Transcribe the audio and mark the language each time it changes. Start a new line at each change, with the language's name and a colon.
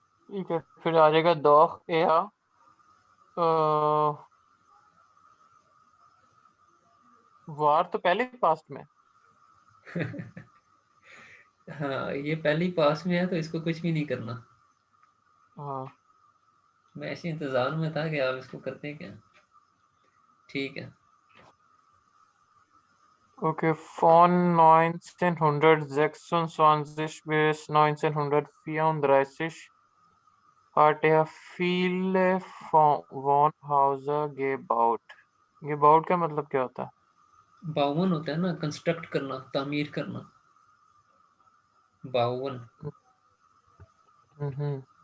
Hindi: ठीक है फिर आ जाएगा
German: doch er
Hindi: वार तो पहले पास्ट में। हाँ, ये पहली पास में है तो इसको कुछ भी नहीं करना। हाँ मैं ऐसे इंतजार में था कि आप इसको करते हैं क्या। ठीक है।
German: Okay, von 1926 bis 1934 hat er viele Wohnhäuser gebaut।
Hindi: gebaut का मतलब क्या होता है? 52 होता है ना, कंस्ट्रक्ट करना, तामीर करना। 52। हम्म